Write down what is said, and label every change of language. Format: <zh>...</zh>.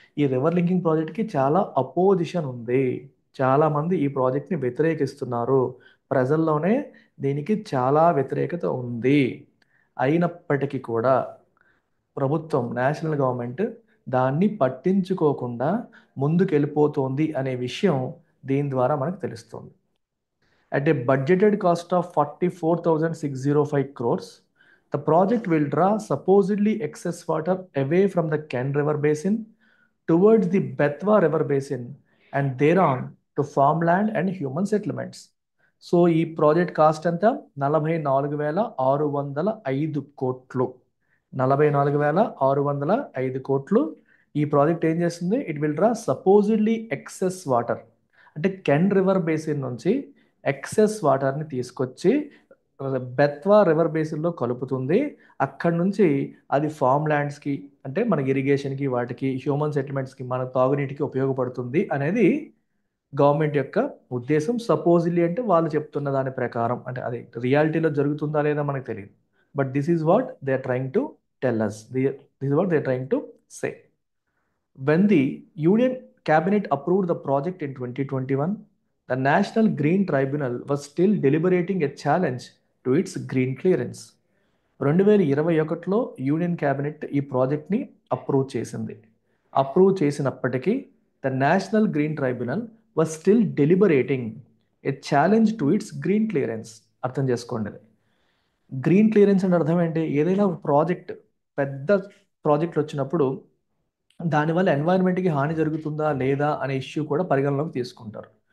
<te>ఈ river linking ప్రాజెక్ట్కి చాలా అపోజిషన్ ఉంది. చాలామంది ఈ ప్రాజెక్ట్ని వ్యతిరేకిస్తున్నారు. ప్రజల్లోనే దీనికి చాలా వ్యతిరేకత ఉంది. అయినప్పటికీ కూడా ప్రభుత్వం, నేషనల్ గవర్నమెంట్ దాన్ని పట్టించుకోకుండా ముందుకు వెళ్ళిపోతోంది అనే విషయం దీని ద్వారా మనకు తెలుస్తుంది.</te> <en>At a budgeted cost of 44,605 crores, the project will draw supposedly excess water away from the Ken River Basin towards the Betwa River Basin and thereon to farmland and human settlements.</en> <te>So ఈ project cost ఎంత? 44,605 కోట్లు. 44,605 కోట్లు. ఈ project ఏం చేస్తుంది?</te> <en>it will draw supposedly excess water</en> <te>అంటే can river basin నుంచి excess వాటర్ని తీసుకొచ్చి బెత్వా రివర్ బేసిన్లో కలుపుతుంది. అక్కడి నుంచి అది ఫామ్ ల్యాండ్స్కి అంటే మన ఇరిగేషన్కి, వాటికి, హ్యూమన్ సెటిల్మెంట్స్కి, మన తాగునీటికి ఉపయోగపడుతుంది అనేది గవర్నమెంట్ యొక్క ఉద్దేశం. సపోజిల్లీ అంటే వాళ్ళు చెప్తున్న దాని ప్రకారం, అంటే అది రియాలిటీలో జరుగుతుందా లేదా మనకు తెలియదు.</te> <en>But this is what they are trying to tell us. This is what they are trying to say. When the Union Cabinet approved the project in 2021, the National Green Tribunal was still deliberating a challenge to its green clearance.</en> <te>2021లో union cabinet ఈ ప్రాజెక్ట్ని approve చేసింది. Approve చేసినప్పటికీ</te> <en>The National Green Tribunal was still deliberating a challenge to its green clearance.</en> <te>అర్థం చేసుకోండి, green clearance అంటే అర్థం ఏంటి? ఏదైనా ఒక ప్రాజెక్ట్, పెద్ద ప్రాజెక్టులు వచ్చినప్పుడు దానివల్ల ఎన్వైరన్మెంట్కి హాని జరుగుతుందా లేదా అనే ఇష్యూ కూడా పరిగణలోకి తీసుకుంటారు.</te>